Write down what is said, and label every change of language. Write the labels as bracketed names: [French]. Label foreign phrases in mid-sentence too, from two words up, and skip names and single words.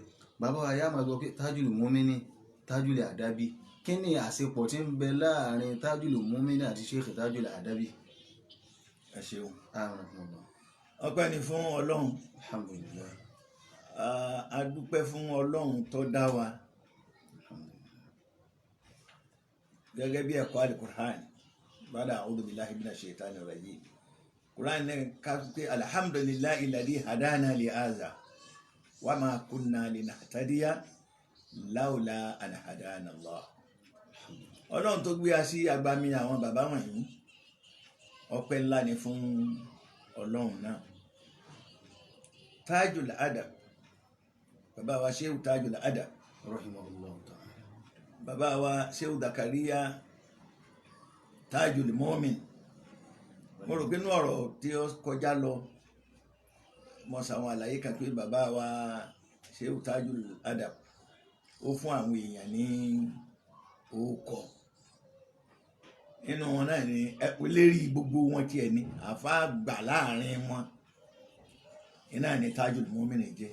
[Yoruba] Bàbá wa yá máa gbọ́ pé Tajul Mu'min Tajul Adabi, kí ni àṣepọ̀ tí ń bẹ láàrin Tajul Mu'min àti Sheikh Tajul Adabi? Ẹ ṣeun. Akramakumullah. Ọpẹ́ ni fún Ọlọ́run. Alhamdulillah. A dúpẹ́ fún Ọlọ́run tó dá wa gẹ́gẹ́ bí ẹ̀kọ́ Al-Qur'an. [Arabic] بعد أعوذ بالله من الشيطان الرجيم. [Yoruba] Qur'an ne ka pe [Arabic] الحمد لله الذي هدانا لهذا وما كنا لنهتدي لولا أن هدانا الله. [Yoruba] ọlọ́run tó gbé a sí agbami àwọn bàbá wọ̀nyí ọpẹ́ ńlá ni fún ọlọ́run náà. Tajul Adab, bàbá wa Shehu Tajul Adab, [Arabic] رحمه الله تعالى. [Yoruba] bàbá wa Shehu Zakariya Tajul Mu'min. Mo rò pé inú ọ̀rọ̀ tí ó kọjá lọ mo ṣàwọn àlàyé kan pé bàbá wa Shehu Tajul Adab ó fún àwọn èèyàn ní orúkọ nínú wọn náà ni lérí gbogbo wọn tiẹ̀ ní àfáà gbà láàrin wọn iná ní Tajul Mu'min jẹ́.